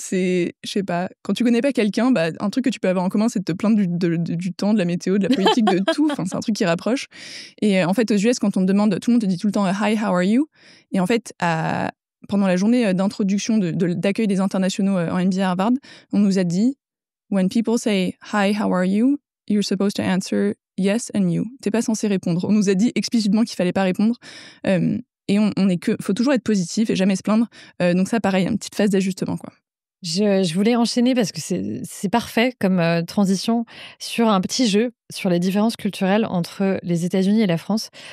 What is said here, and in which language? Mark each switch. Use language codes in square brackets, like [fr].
[fr] Je sais pas, quand tu connais pas quelqu'un, bah, un truc que tu peux avoir en commun, c'est de te plaindre du temps, de la météo, de la politique, de tout. Enfin, c'est un truc qui rapproche. Et en fait, aux US, quand on te demande, tout le monde te dit tout le temps « [en] Hi, how are you ?» [fr] Et en fait, pendant la journée d'introduction, d'accueil des internationaux en MBA à Harvard, on nous a dit « [en] When people say « Hi, how are you ?» You're supposed to answer « Yes and you ». [fr] T'es pas censé répondre. On nous a dit explicitement qu'il fallait pas répondre. Et faut toujours être positif et jamais se plaindre. Donc ça, pareil, une petite phase d'ajustement, quoi. Je voulais enchaîner parce que c'est parfait comme transition sur un petit jeu sur les différences culturelles entre les États-Unis et la France.